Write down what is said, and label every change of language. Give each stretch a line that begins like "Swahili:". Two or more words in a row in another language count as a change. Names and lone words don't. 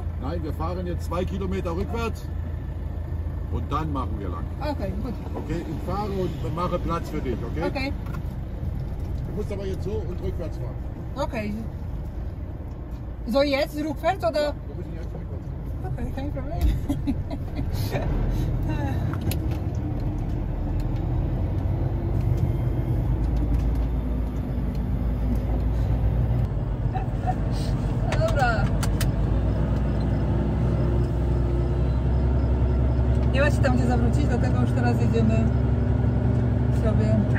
German: Nein, wir fahren jetzt 2 Kilometer rückwärts und dann machen wir lang. Okay, gut. Okay, ich fahre und mache Platz für dich, okay? Okay. Du musst aber jetzt so und rückwärts fahren. Okay. So jetzt rückwärts oder? Wir müssen jetzt rückwärts fahren. Okay, kein Problem.
Polish: Dobra. Nie ma się tam gdzie zawrócić, dlatego już teraz jedziemy sobie.